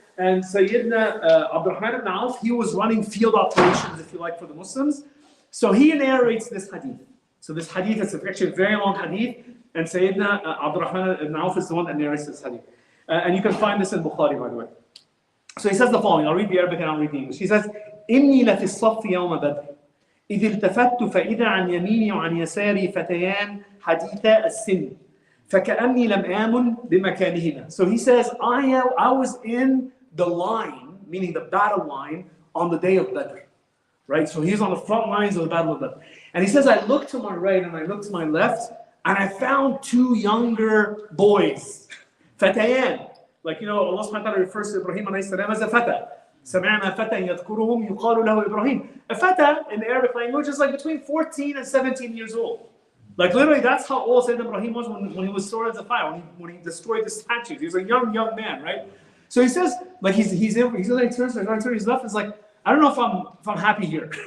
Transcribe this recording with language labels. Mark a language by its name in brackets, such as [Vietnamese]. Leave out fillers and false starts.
[English] And Sayyidina Abdurrahman ibn Auf, he was running field operations, if you like, for the Muslims. So he narrates this hadith. So this hadith is actually a very long hadith, and Sayyidina Abdurrahman ibn Auf is the one that narrates this hadith. And you can find this in Bukhari, by the way. So he says the following. I'll read the Arabic and I'll read the English. He says, [Arabic] إِنِّي لَفِي الصَّفِّ يَوْمَ بَدْرٍ إِذِ الْتَفَتْتُ فَإِذَا عَنْ يَمِينِي وَعَنْ يَسَارِي فَتَيَانْ حَدِيثَا السِّنِّ فَكَأَنِّي لَمْ آمُنْ بِمَكَانِهِمَا. [English] So he says, I was in the line, meaning the battle line, on the day of Badr. Right? So he's on the front lines of the battle of Badr. And he says, I looked to my right and I looked to my left, and I found two younger boys. Fatayan. Like, Allah subhanahu wa ta'ala refers to Ibrahim alayhi salam as a fata. [Arabic] سَمِعْنَا فَتًى يَذْكُرُهُمْ يُقَالُ لَهُ Ibrahim. [English] A fata in the Arabic language is like between 14 and 17 years old. Like literally that's how old Sayyidina Ibrahim was when he was stored as a fire, when he destroyed the statues. He was a young man, right? So he says, like he turns to his left, it's like, I don't know if I'm happy here.